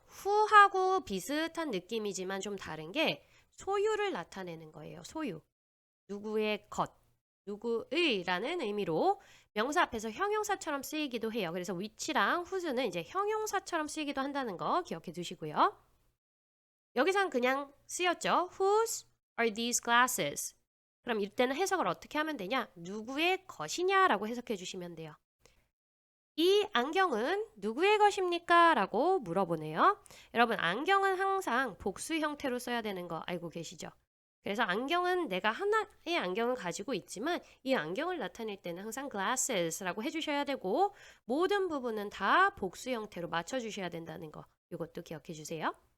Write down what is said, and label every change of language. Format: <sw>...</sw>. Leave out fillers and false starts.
<ko>who하고 비슷한 느낌이지만 좀 다른 게 소유를 나타내는 거예요. 소유. 누구의 것, 누구의 라는 의미로 명사 앞에서 형용사처럼 쓰이기도 해요. 그래서 which랑 whose는 이제 형용사처럼 쓰이기도 한다는 거 기억해 두시고요. 여기선 그냥 쓰였죠.</ko> <en>Whose are these glasses?</en> <ko>그럼 이때는 해석을 어떻게 하면 되냐? 누구의 것이냐 라고 해석해 주시면 돼요. 이 안경은 누구의 것입니까? 라고 물어보네요. 여러분, 안경은 항상 복수 형태로 써야 되는 거 알고 계시죠? 그래서 안경은 내가 하나의 안경을 가지고 있지만 이 안경을 나타낼 때는 항상 glasses라고 해주셔야 되고 모든 부분은 다 복수 형태로 맞춰주셔야 된다는 거 이것도 기억해 주세요.</ko>